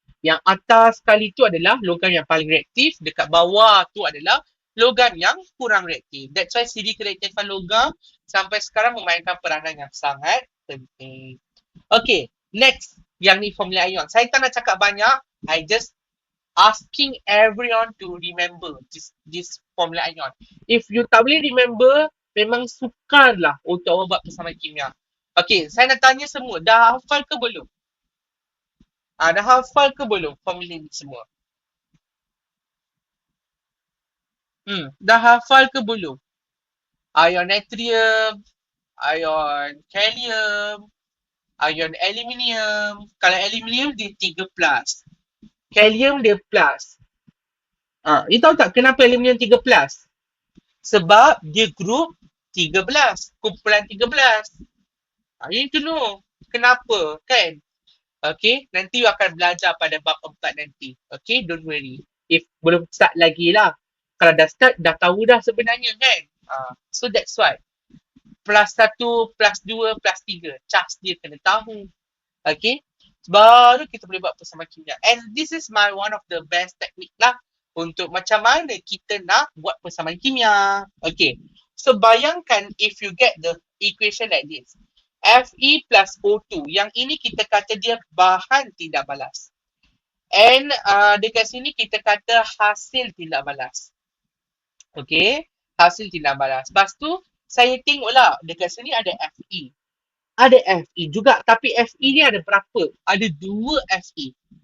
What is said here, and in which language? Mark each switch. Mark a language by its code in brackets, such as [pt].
[ms] Yang atas sekali tu adalah logam yang paling reaktif. Dekat bawah tu adalah logam yang kurang reaktif. [en] That's why [ms] siri kereaktifan logam sampai sekarang memainkan peranan yang sangat penting. Okay, next. Yang ni formula ion. Saya tak nak cakap banyak. [en] I just asking everyone to remember this formula ion. If you [ms] tak boleh remember, memang sukarlah untuk awak buat persamaan kimia. Okay, saya nak tanya semua. Dah hafal ke belum? Dah hafal ke belum formula ni semua? Dah hafal ke belum? Ion natrium, ion kalium, ion aluminium. Kalau aluminium dia 3+. Kalium dia plus. You tahu tak kenapa aluminium 3+? Sebab dia group 13. Kumpulan 13. [en] You need to know. [ms] Kenapa? Kan? Okay. Nanti you akan belajar pada bab 4 nanti. Okay. [en] Don't worry. [ms] If belum start lagi lah. Kalau dah start, dah tahu dah sebenarnya kan. [en] So that's why. [ms] +1, +2, +3. Cas dia kena tahu. Okay. Baru kita boleh buat persamaan kimia. [en] And this is one of the best technique [ms] lah. Untuk macam mana kita nak buat persamaan kimia. Okay. So bayangkan [en] if you get the equation like this. Fe plus O2. [ms] Yang ini kita kata dia bahan tidak balas. And dekat sini kita kata hasil tidak balas. Okay. Hasil tidak balas. Lepas tu saya tengoklah dekat sini ada Fe. Ada Fe juga. Tapi Fe ni ada berapa? Ada 2 Fe.